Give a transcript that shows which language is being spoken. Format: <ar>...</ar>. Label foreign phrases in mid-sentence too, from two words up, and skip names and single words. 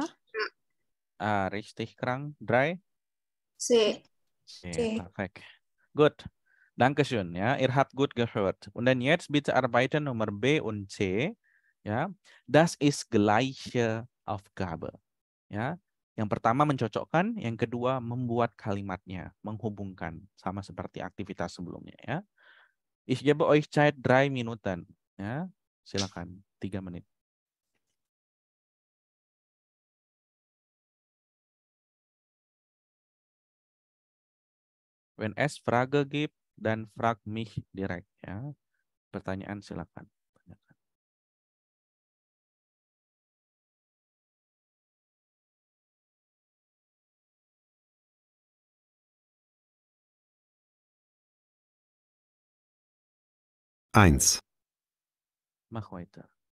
<de>Richtig, Krang. 3. C. Okay, perfekt. Gut. Dankeschön, ja. Ihr habt gut gehört. Und dann jetzt bitte arbeiten Nummer B und C. Ja. Das ist gleiche Aufgabe. Ja.</de> <id>Yang pertama mencocokkan, yang kedua membuat kalimatnya, menghubungkan sama seperti aktivitas sebelumnya ya.</id> <de>Ich gebe euch Zeit 3 Minuten.</de> <id>Ya. Silakan 3 menit.</id> <de>Wenn es Frage gibt, dann frag mich direkt ya.</de> <id>Pertanyaan silakan.</id> <de>Eins. Mach weiter.</de>